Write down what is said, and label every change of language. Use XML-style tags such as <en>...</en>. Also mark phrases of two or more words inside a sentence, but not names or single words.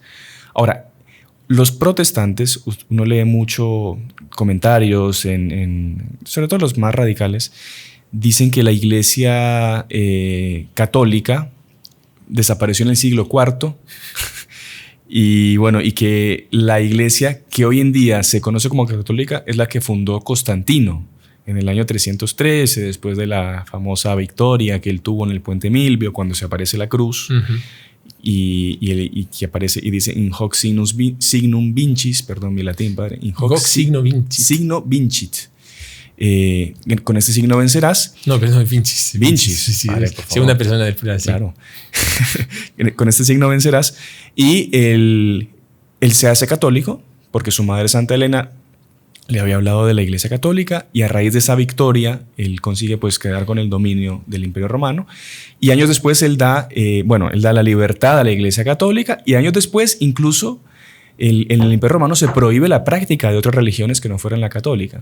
<es>Ahora, los protestantes, uno lee mucho comentarios, sobre todo los más radicales, dicen que la iglesia católica desapareció en el siglo IV y que la iglesia que hoy en día se conoce como católica es la que fundó Constantino en el año 313, después de la famosa victoria que él tuvo en el Puente Milvio, cuando se aparece la cruz. Y que aparece y dice</es> <la>in hoc signum vincis,</la> <es>perdón mi latín, padre,</es> <la>in hoc signo vincit.</la> <es>Con este signo vencerás. No, pero no, vincis. Sí, vale, segunda persona del plural. Claro. Con este signo vencerás. Y él se hace católico porque su madre Santa Elena le había hablado de la Iglesia Católica y a raíz de esa victoria él consigue pues quedar con el dominio del Imperio Romano y años después él da la libertad a la Iglesia Católica y años después incluso en el Imperio Romano se prohíbe la práctica de otras religiones que no fueran la católica.</es>